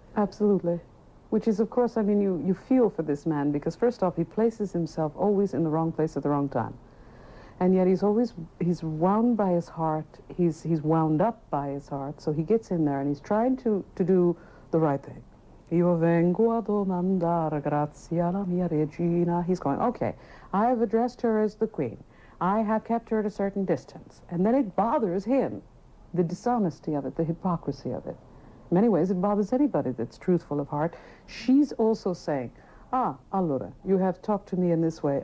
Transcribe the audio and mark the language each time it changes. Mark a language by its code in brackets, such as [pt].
[en] Absolutely. Which is, of course, I mean, you feel for this man, because first off, he places himself always in the wrong place at the wrong time. And yet he's wound by his heart, he's wound up by his heart, so he gets in there and he's trying to do the right thing. [it] Io vengo a domandare grazia alla mia regina. [en] He's going, okay, I have addressed her as the queen. I have kept her at a certain distance. And then it bothers him, the dishonesty of it, the hypocrisy of it. In many ways, it bothers anybody that's truthful of heart. She's also saying, allora, you have talked to me in this way.